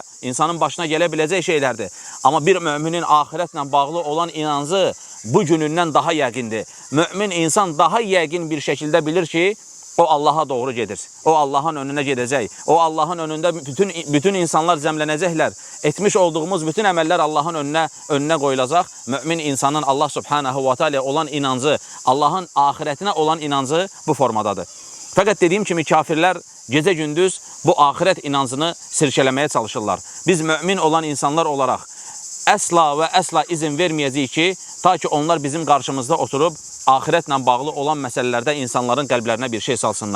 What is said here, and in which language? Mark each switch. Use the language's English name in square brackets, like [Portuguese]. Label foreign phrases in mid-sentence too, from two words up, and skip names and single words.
[Azerbaijani] İnsanın başına gələ biləcək şeylərdir. Amma bir müminin ahirətlə bağlı olan inancı bu günündən daha yəqindir. Mümin insan daha yəqin bir şəkildə bilir ki, o Allaha doğru gedir. O Allahın önünə gedəcək. O Allahın önündə bütün insanlar cəmlənəcəklər. Etmiş olduğumuz bütün əməllər Allahın önünə qoyulacaq. Mümin insanın Allah [Arabic] سبحانه وتعالى [Azerbaijani] olan inancı, Allahın ahirətinə olan inancı bu formadadır. Fəqət dediyim kimi kafirlər gecə-gündüz bu ahirət inancını sirkələməyə çalışırlar. Biz mümin olan insanlar olaraq əsla və əsla izin verməyəcəyik ki, ta ki onlar bizim qarşımızda oturub ahirətlə bağlı olan məsələlərdə insanların qəlblərinə bir şey salsınlar.